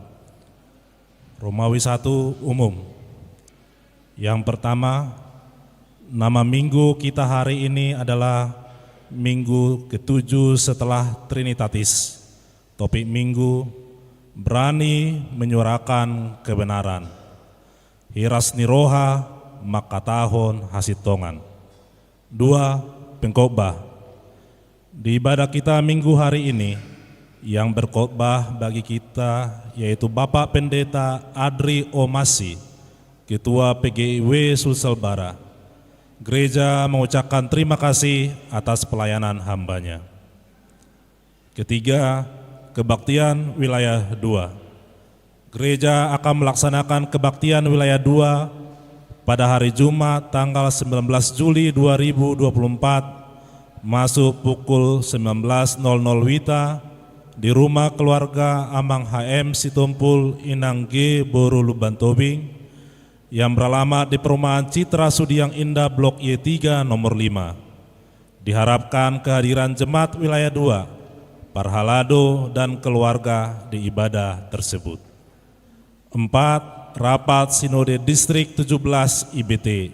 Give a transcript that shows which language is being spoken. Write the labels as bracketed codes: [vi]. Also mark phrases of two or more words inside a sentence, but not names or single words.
[id] Romawi 1 Umum. Yang pertama, nama minggu kita hari ini adalah Minggu ke-7 setelah Trinitatis. Topik minggu, berani menyuarakan kebenaran. [bbc] Hiras niroha maka tahun hasitongan. [id] 2. Pengkhotbah. Di ibadah kita minggu hari ini, yang berkhotbah bagi kita yaitu Bapak Pendeta Adri Omasi, Ketua PGIW Sulselbara. Gereja mengucapkan terima kasih atas pelayanan hambanya. Ketiga, kebaktian wilayah 2. Gereja akan melaksanakan kebaktian wilayah 2 pada hari Jumat tanggal 19 Juli 2024 masuk pukul 19.00 WITA di rumah keluarga Amang HM Sitompul Inang G Boru Luban Tobing yang beralamat di perumahan Citra Sudiang Indah Blok Y3 nomor 5. Diharapkan kehadiran jemaat wilayah 2, Parhalado dan keluarga di ibadah tersebut. 4. Rapat Sinode Distrik 17 IBT.